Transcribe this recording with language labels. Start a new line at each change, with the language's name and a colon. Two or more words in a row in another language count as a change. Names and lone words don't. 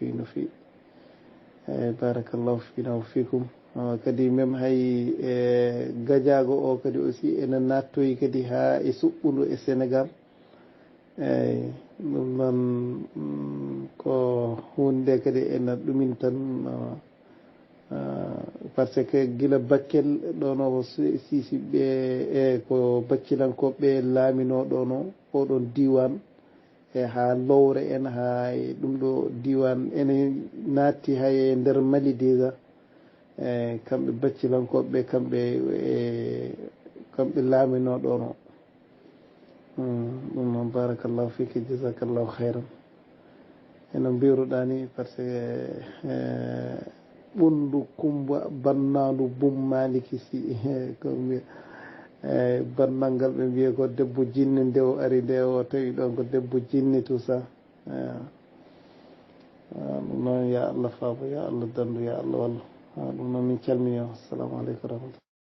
Fula: eyyi
Arabic: بارك الله فينا وفيكم
Fula: kadi même hay e Gadiaga o kadi aussi ene nattoyi kadi ha e suɓɓudu e Sénégal eyyi ɗum noon ko hunde kadi ene ɗumin tan
French: par ce que
Fula: gila Bakel ɗon o sisiɓe e ko baccilankoɓe laamino ɗon o oɗon diwan e ha Lowre en ha e ɗum ɗo diwan ene natti hay e nder Mali déjà e kamɓe baccilankoɓe kamɓe laamino ɗon o ɗum noon
Arabic: بارك الله فيك جزاك الله خيرا
Fula: eno mbiruɗa ni
French: par ce que
Fula: ɓunndu Kumba Bannalu Bum Maliki Sy ko mbiya eyyi bannal ngal ɓe mbiya ko debbo jinni nde o ari nde o tawi ɗon ko debbo jinni
French: tout ça
Fula: ɗum noon ya Allah faabo ya Allah dandu ya Allah wallu ɗum noon min calmini o
Arabic: السلام عليكم ورحمة الله